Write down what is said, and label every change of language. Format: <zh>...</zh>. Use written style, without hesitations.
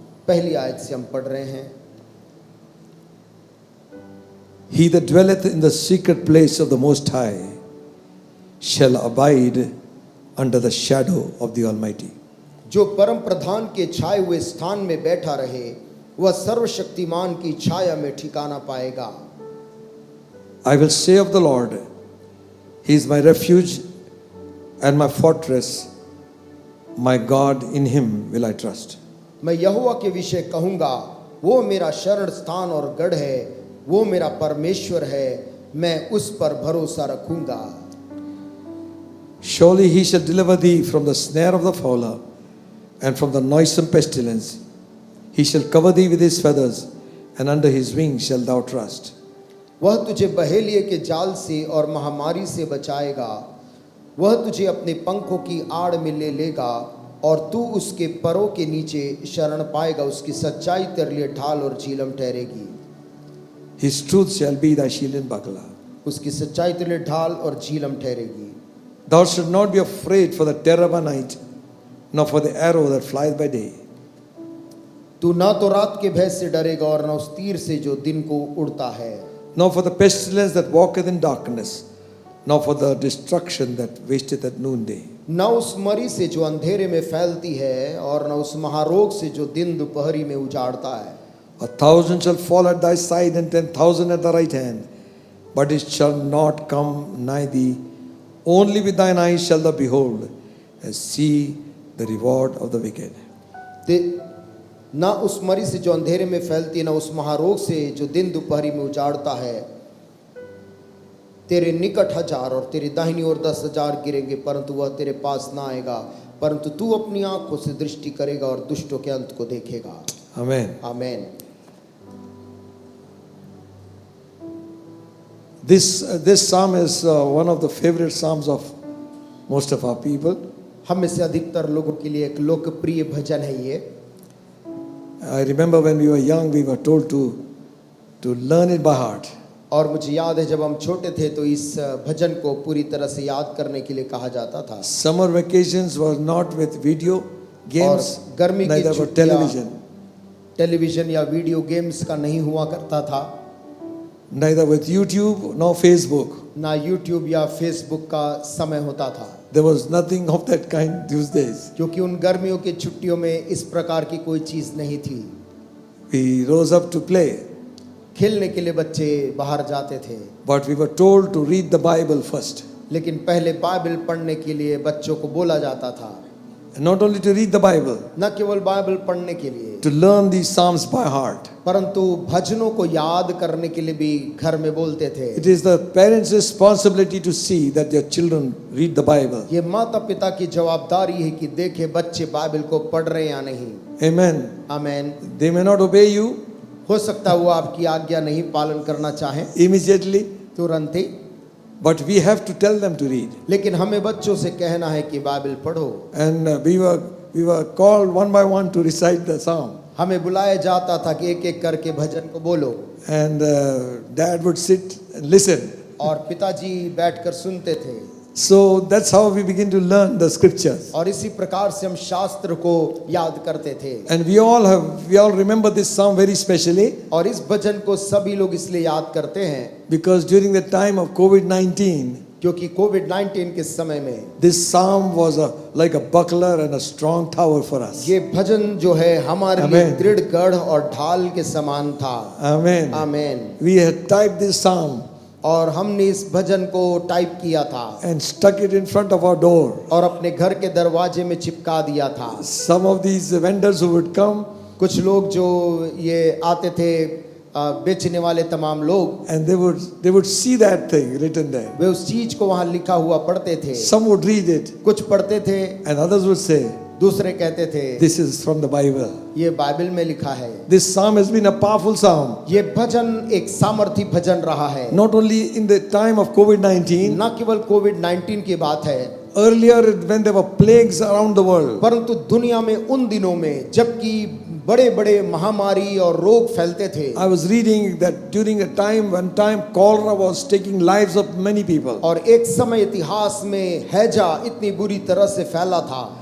<hi>पहली आयत से हम पढ़ रहे हैं।</hi> <en>He that dwelleth in the secret place of the Most High shall abide under the shadow of the Almighty.</en> <hi>जो परम प्रधान के छाए हुए स्थान में बैठा रहे, वह सर्वशक्तिमान की छाया में ठिकाना पाएगा।</hi> <en>I will say of the Lord, He is my refuge and my fortress, my God, in Him will I trust.</en> <hi>मैं यहोवा के विषय कहूँगा, वो मेरा शरण स्थान और गढ़ है, वो मेरा परमेश्वर है, मैं उस पर भरोसा रखूँगा।</hi> <en>Surely He shall deliver thee from the snare of the fowler and from the noisome pestilence. He shall cover thee with His feathers, and under His wings shalt thou trust.</en> <hi>वह तुझे बहेलिए के जाल से और महामारी से बचाएगा। वह तुझे अपने पंखों की आड़ में ले लेगा और तू उसके परों के नीचे शरण पाएगा। उसकी सच्चाई तेरे लिए ढाल और झीलम ठहरेगी।</hi> <en>His truth shall be thy shield and buckler.</en> <hi>उसकी सच्चाई तेरे लिए ढाल और झीलम ठहरेगी।</hi> <en>Thou shalt not be afraid for the terror by night, nor for the arrow that flieth by day.</en> <hi>तू ना तो रात के भय से डरेगा और न उस तीर से जो दिन को उड़ता है।</hi> <en>Nor for the pestilence that walketh in darkness, nor for the destruction that wasteth at noonday.</en> <hi>न उस मरी से जो अंधेरे में फैलती है और न उस महारोग से जो दिन दोपहरी में उजाड़ता है।</hi> <en>1,000 shall fall at thy side and 10,000 at the right hand, but it shall not come nigh thee. Only with thine eyes shalt thou behold and see the reward of the wicked.</en> <hi>ना उस मरी से जो अंधेरे में फैलती है, ना उस महारोग से जो दिन दोपहरी में उजाड़ता है। तेरे निकट 1000 और तेरी दाहिनी ओर 10,000 गिरेंगे, परंतु वह तेरे पास ना आएगा। परंतु तू अपनी आंखों से दृष्टि करेगा और दुष्टों के अंत को देखेगा।</hi> <en>Amen.</en> <hi>आमीन।</hi> <en>This psalm is one of the favorite psalms of most of our people.</en> <hi>हम में से अधिकतर लोगों के लिए एक लोकप्रिय भजन है ये।</hi> <en>I remember when we were young, we were told to learn it by heart.</en> <hi>और मुझे याद है जब हम छोटे थे तो इस भजन को पूरी तरह से याद करने के लिए कहा जाता था।</hi> <en>Summer vacations were not with video games,</en> <hi>और गर्मी की</hi> <en>neither were</en> <hi>छुट्टियां</hi> <en>television.</en> <hi>टेलीविजन या वीडियो गेम्स का नहीं हुआ करता था।</hi> <en>Neither with YouTube nor Facebook.</en> <hi>ना यूट्यूब या फेसबुक का समय होता था।</hi> <en>There was nothing of that kind those days.</en> <hi>क्योंकि उन गर्मियों की छुट्टियों में इस प्रकार की कोई चीज नहीं थी।</hi> <en>We rose up to play.</en> <hi>खेलने के लिए बच्चे बाहर जाते थे।</hi> <en>But we were told to read the Bible first.</en> <hi>लेकिन पहले बाइबल पढ़ने के लिए बच्चों को बोला जाता था।</hi> <en>not only to read the Bible,</en> <hi>न केवल बाइबल पढ़ने के लिए,</hi> <en>to learn these psalms by heart.</en> <hi>परंतु भजनों को याद करने के लिए भी घर में बोलते थे।</hi> <en>It is the parents' responsibility to see that their children read the Bible.</en> <hi>ये माता पिता की जवाबदारी है कि देखे बच्चे बाइबल को पढ़ रहे हैं या नहीं।</hi> <en>Amen.</en> <hi>Amen.</hi> <en>They may not obey you</en> <hi>हो सकता है वो आपकी आज्ञा नहीं पालन करना चाहे</hi> <en>immediately,</en> <hi>तुरंत ही,</hi> <en>but we have to tell them to read.</en> <hi>लेकिन हमें बच्चों से कहना है कि बाइबल पढ़ो।</hi> <en>And we were called one by one to recite the psalm.</en> <hi>हमें बुलाया जाता था कि एक एक करके भजन को बोलो,</hi> <en>And dad would sit and listen.</en> <hi>और पिताजी बैठकर सुनते थे।</hi> <en>So that's how we begin to learn the scriptures.</en> <hi>और इसी प्रकार से हम शास्त्र को याद करते थे।</hi> <en>And we all remember this psalm very specially</en> <hi>और इस भजन को सभी लोग इसलिए याद करते हैं</hi> <en>because during the time of COVID-19,</en> <hi>क्योंकि कोविड-19 के समय में</hi> <en>this psalm was like a buckler and a strong tower for us.</en> <hi>ये भजन जो है हमारे लिए</hi> <en>Amen.</en> <hi>दृढ़ गढ़ और ढाल के समान था।</hi> <en>Amen.</en> <hi>Amen.</hi> <en>We had typed this psalm</en> <hi>और हमने इस भजन को टाइप किया था</hi> <en>and stuck it in front of our door.</en> <hi>और अपने घर के दरवाजे में चिपका दिया था।</hi> <en>Some of these vendors who would come</en> <hi>कुछ लोग जो ये आते थे बेचने वाले तमाम लोग,</hi> <en>and they would see that thing written there.</en> <hi>वे उस चीज को वहां लिखा हुआ पढ़ते थे।</hi> <en>Some would read it</en> <hi>कुछ पढ़ते थे,</hi> <en>and others would say,</en> <hi>दूसरे कहते थे</hi> <en>this is from the Bible.</en> <hi>ये बाइबल में लिखा है।</hi> <en>This psalm has been a powerful psalm.</en> <hi>ये भजन एक सामर्थी भजन रहा है।</hi> <en>Not only in the time of COVID-19,</en> <hi>न केवल कोविड-19 की बात है,</hi> <en>earlier when there were plagues around the world,</en> <hi>परंतु दुनिया में उन दिनों में जबकि बड़े बड़े महामारी और रोग फैलते थे।</hi> <en>I was reading that during a time when cholera was taking lives of many people,</en> <hi>और एक समय इतिहास में हैजा इतनी बुरी तरह से फैला था</hi>